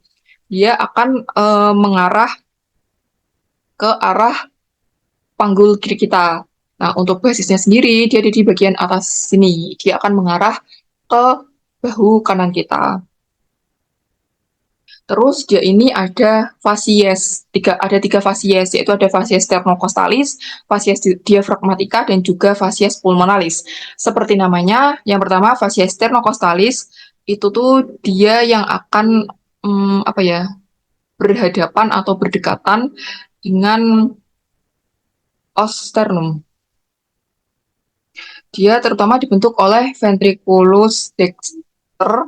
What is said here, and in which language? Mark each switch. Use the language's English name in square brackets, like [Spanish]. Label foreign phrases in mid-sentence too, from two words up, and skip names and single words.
[Indonesian] Dia akan mengarah ke arah panggul kiri kita. Nah, untuk basisnya sendiri dia ada di bagian atas sini. Dia akan mengarah ke bahu kanan kita. Terus dia ini ada fasies, ada 3 fasies, yaitu ada fasies sternocostalis, fasies diafragmatica, dan juga fasies pulmonalis. Seperti namanya, yang pertama fasies sternocostalis itu tuh dia yang akan apa ya, berhadapan atau berdekatan dengan [Latin] os sternum. [Indonesian] Dia terutama dibentuk oleh [Latin] ventriculus dexter.